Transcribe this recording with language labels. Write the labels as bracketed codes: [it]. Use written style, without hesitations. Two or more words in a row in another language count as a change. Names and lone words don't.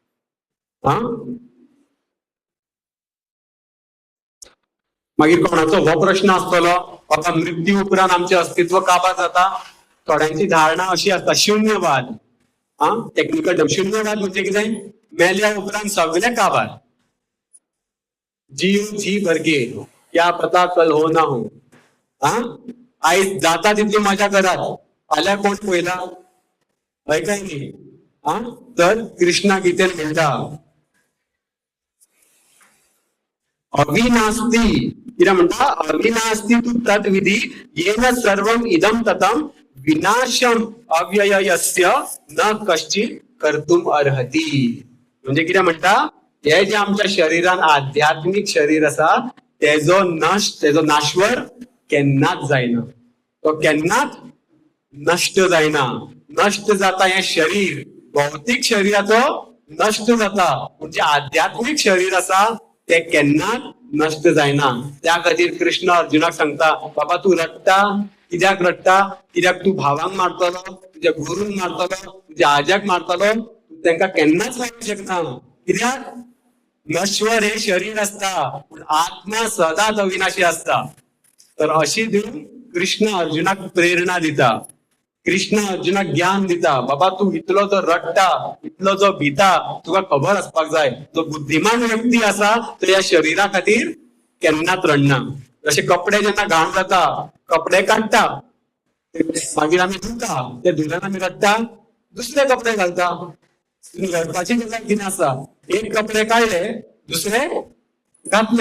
[kok] मागीर कोणाचो हो प्रश्न आसतलो बाबा मृत्यू उपरांत आमचे अस्तित्व काबार जाता? थोड्यांची धारणा अशी आसता शून्यवाद. [en] technical term [kok] शून्यवाद म्हणजे कितें? मेल्या उपरांत सगळे काबार. [hi] जीव जी भरगे क्या पता कल हो ना हो. [kok] आयज जाता तितली मजा करात, फाल्यां कोण पळयला? हय काय न्ही? तर कृष्णा गीतेन म्हणटा अविनास्ती. कितें म्हणटा? [sa] अविनास्ती तू तद्विधी येन सर्वम इदम ततम विनाशम अव्ययस्य न कश्चित कर्तुम अर्हती. [kok] म्हणजे किती म्हणता, हे जे आमच्या शरीरान आध्यात्मिक शरीर असा तेजो नाशवर केन्नाच जायना, तो केन्नाच नष्ट जायना. नष्ट जाता हे शरीर, भौतिक शरीराचो नष्ट जाता, म्हणजे आध्यात्मिक शरीर असा ते केन्नाच नष्ट जायना. त्या खातीर कृष्ण अर्जुनाक सांगता, बाबा तू रडटा कित्याक रडटा, कित्याक तू भावांक मारतलो, तुझ्या गुरूंक मारतलो, तुझ्या आज्याक मारतलो, तू तांकां केन्नाच मारूंक शकना. कित्याक नश्वर हे शरीर असता, पण आत्मा सदांच अविनाशी असता. तर अशी देऊन कृष्ण अर्जुनाक प्रेरणा दिता, कृष्ण अर्जुनाक ज्ञान दिता. बाबा तू इतलो जो रडटा, इतलो जो भिता, तुका खबर असपाक जाय, जो बुद्धिमान व्यक्ती असा तो या शरीरा खातीर केन्नाच रडना. जसे कपडे जेन्ना घाण जाता, कपडे काडटा, मागीर आमी धुता, ते धुलन आमी रडटा, दुसरे कपडे घालता. रडपाची गजाल कितें आसा, एक कपडे काडले दुसरे घातले.